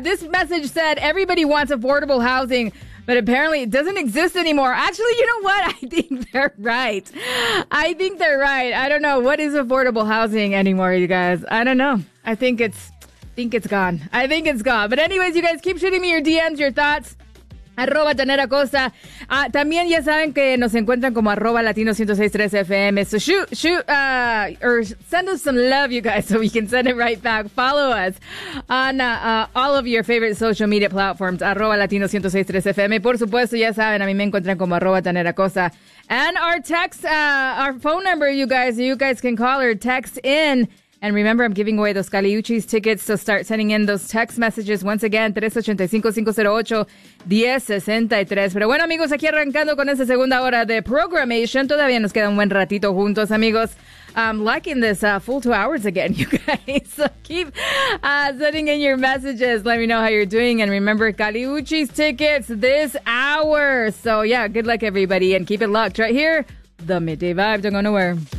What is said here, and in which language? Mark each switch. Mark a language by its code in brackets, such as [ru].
[en] This message said everybody wants affordable housing, but apparently it doesn't exist anymore. Actually, you know what? I think they're right. I don't know. What is affordable housing anymore, you guys? I don't know. I think it's gone. But anyways, you guys, keep shooting me your DMs, your thoughts. @ Tanera Costa. [es] También ya saben que nos encuentran como @ Latino 106.3 FM. [en] So shoot, or send us some love, you guys, so we can send it right back. Follow us on all of your favorite social media platforms, @ Latino 106.3 FM. [es] Por supuesto, ya saben, a mí me encuentran como @ Tanera Costa. [en] And our text, our phone number, you guys can call or text in. And remember, I'm giving away those Kali Uchis tickets, so start sending in those text messages. Once again, 385-508-1063. [es] Pero bueno, amigos, aquí arrancando con esta segunda hora de programación. Todavía nos queda un buen ratito juntos, amigos. [en] I'm liking this full 2 hours again, you guys. So keep sending in your messages. Let me know how you're doing. And remember, Kali Uchis tickets this hour. So yeah, good luck, everybody. And keep it locked right here. The Midday Vibe. Don't go nowhere.